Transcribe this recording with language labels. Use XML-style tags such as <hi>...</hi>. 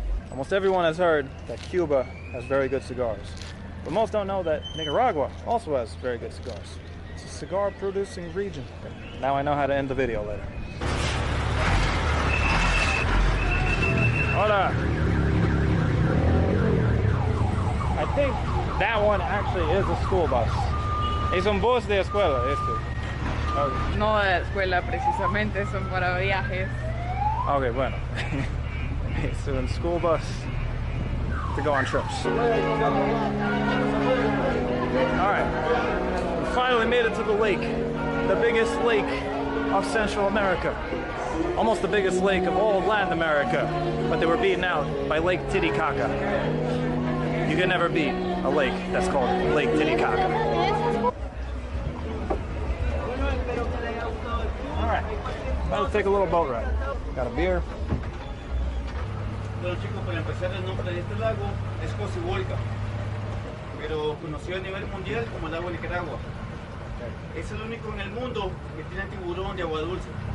<en>Almost everyone has heard that Cuba has very good cigars, but most don't know that Nicaragua also has very good cigars. It's a cigar-producing region. Now I know how to end the video later.</en> <es>Hola.</es> <en>I think that one actually is a school bus.</en> <es>Es un bus de escuela, este.</es> <en>Okay.</en> <es>No de escuela precisamente, son para viajes. Okay, bueno.</es> <en>It's a school bus to go on trips. All right, we finally made it to the lake, the biggest lake of Central America, almost the biggest lake of all of Latin America, but they were beaten out by Lake Titicaca. You can never beat a lake that's called Lake Titicaca. All right, let's take a little boat ride. Got a beer.</en> <es>Bueno chicos, para empezar el nombre de este lago es Cocibolca, pero conocido a nivel mundial como el lago de Nicaragua. Es el único en el mundo que tiene tiburón de agua dulce.</es>